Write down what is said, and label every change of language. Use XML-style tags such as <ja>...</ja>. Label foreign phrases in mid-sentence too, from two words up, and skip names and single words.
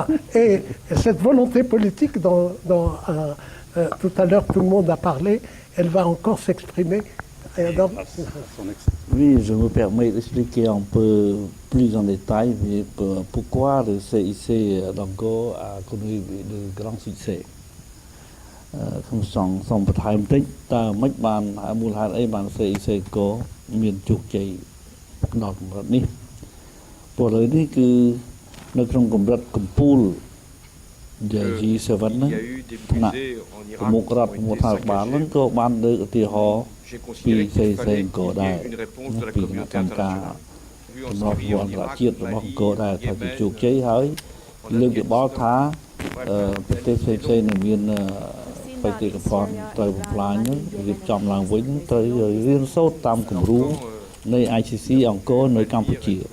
<fr>Et cette volonté politique tout à l'heure, tout le monde a parlé, elle va encore s'exprimer. Oui, je me permets d'expliquer un peu plus en détail pourquoi le CIC d'Angkor a connu de grands succès.</fr> <km>ខ្ញុំសូមបន្ថែមបន្តិចតើមិនបានមូលហេតុអីបាន CIC ក៏មានជោគជ័យដល់កម្រិតនេះព្រោះឥឡូវនេះគឺនៅក្នុងកម្រិ តកំពូល G7 ហ្នឹងថ្នាក់ប្រមុខរដ្ឋប្រមុខថាបាលហ្នឹងក៏បានលើកឧទាហរណ៍ពី CIC ក៏ដែរពីគណៈកម្មការសម្រាប់វត្តជាតិរបស់អង្គរដែរថាជោគជ័យហើយលើកយោបល់ថាប្រទេសផ្សេងៗនឹងមានបេតិកភណ្ឌត្រូវបំផ្លាញនឹងរៀបចំឡើងវិញត្រូវរៀនសូត្រតាមគំរូនៃ ICC អង្គរនៅកម្ពុជា</km>